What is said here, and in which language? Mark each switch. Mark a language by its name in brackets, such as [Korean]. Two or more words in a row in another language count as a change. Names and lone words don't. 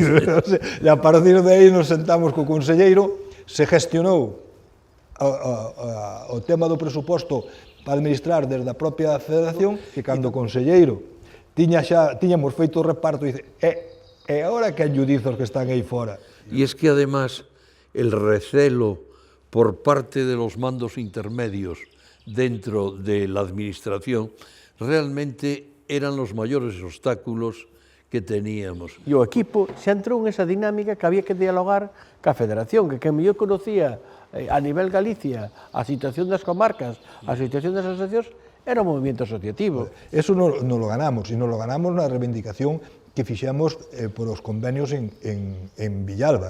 [Galician] E a partir de aí nos sentamos co conselleiro, se gestionou o tema do presuposto para administrar desde a propia federación, que cando o conselleiro tiñamos feito o reparto, dice, e agora que ayudizos que están aí fora. [Spanish] Y es que además el recelo por parte de los mandos intermedios dentro de la administración realmente eran los mayores obstáculos que teníamos. [Galician] E o equipo xa entrou en esa dinámica que había que dialogar ca Federación, que mellor conocía a nivel Galicia a situación das comarcas, a situación das asociacións, era o movimento asociativo. Eso non lo ganamos, e non lo ganamos na reivindicación que fixemos por os convenios en Villalba.